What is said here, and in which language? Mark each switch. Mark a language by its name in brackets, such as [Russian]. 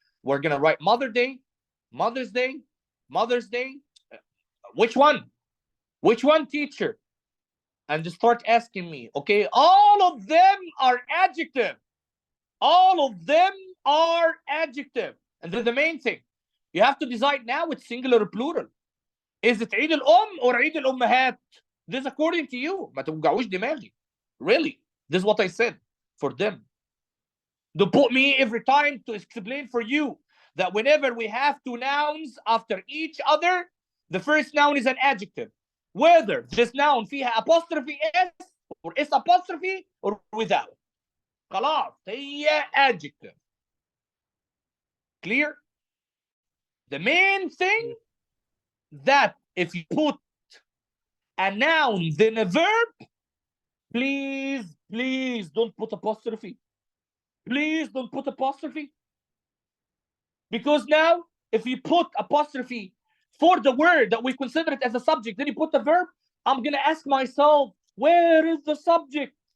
[English] We're gonna write Mother's Day, Mother's Day, Mother's Day. Which one? Which one, teacher? And just start asking me. Okay, all of them are adjective. All of them are adjective. And then the main thing, you have to decide now it's singular or plural. Is it [Arabic] عيد الأم [English] or [Arabic] عيد الأمهات? [English] This is according to you. [Arabic] ما توجعوش دماغي. [English] Really, this is what I said for them. Don't put me every time to explain for you that whenever we have two nouns after each other, the first noun is an adjective. Whether this noun [Arabic] فيها [English] apostrophe s or s apostrophe or without. [Arabic] خلاص هي adjective. [English] Clear? The main thing that if you put a noun then a verb, please don't put apostrophe. Please don't put apostrophe. Because now, if you put apostrophe for the word that we consider it as a subject, then you put the verb, I'm going to ask myself, where is the subject?